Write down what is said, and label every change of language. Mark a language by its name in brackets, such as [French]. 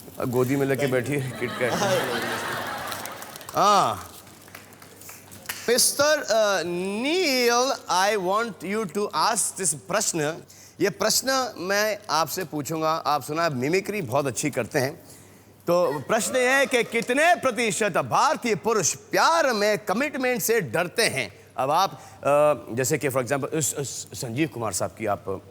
[Hindi] गोदी में लेके बैठिए किटकैट। हाँ। [English] Mr. Neil, I want you to ask this [Hindi] प्रश्न। ये प्रश्न मैं आपसे पूछूंगा। आप सुना मिमिक्री बहुत अच्छी करते हैं। तो प्रश्न ये है कि कितने प्रतिशत भारतीय पुरुष प्यार में कमिटमेंट से डरते हैं? अब आप जैसे कि [English] for example [Hindi] संजीव कुमार साहब की आप